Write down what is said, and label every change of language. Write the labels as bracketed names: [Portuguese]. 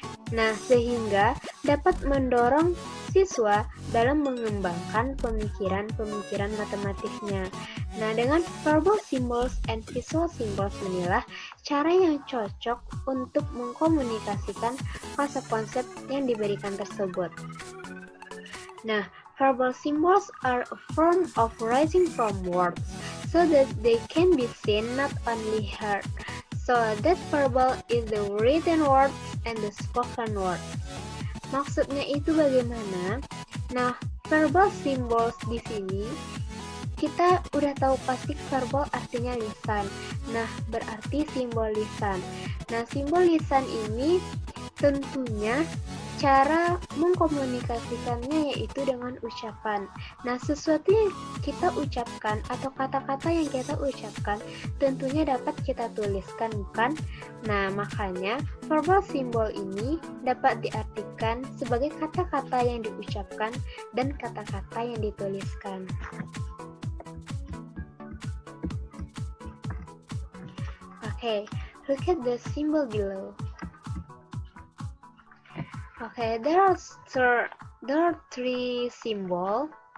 [Indonesian] Nah, sehingga dapat mendorong siswa dalam mengembangkan pemikiran-pemikiran matematisnya. Nah, dengan [English] verbal symbols and visual symbols [Indonesian] inilah cara yang cocok untuk mengkomunikasikan konsep-konsep yang diberikan tersebut. [English] Nah, verbal symbols are a form of writing from words so that they can be seen, not only heard. So that verbal is the written words and the spoken words. [Indonesian] Maksudnya itu bagaimana? Nah, verbal symbols di sini kita udah tahu pasti verbal artinya lisan. Nah, berarti simbol lisan. Nah, simbol lisan ini tentunya cara mengkomunikasikannya yaitu dengan ucapan. Nah, sesuatu yang kita ucapkan atau kata-kata yang kita ucapkan tentunya dapat kita tuliskan, bukan? Nah, makanya verbal simbol ini dapat diartikan sebagai kata-kata yang diucapkan dan kata-kata yang dituliskan. [English] Okay, look at the symbol below. Okay, there are three symbol.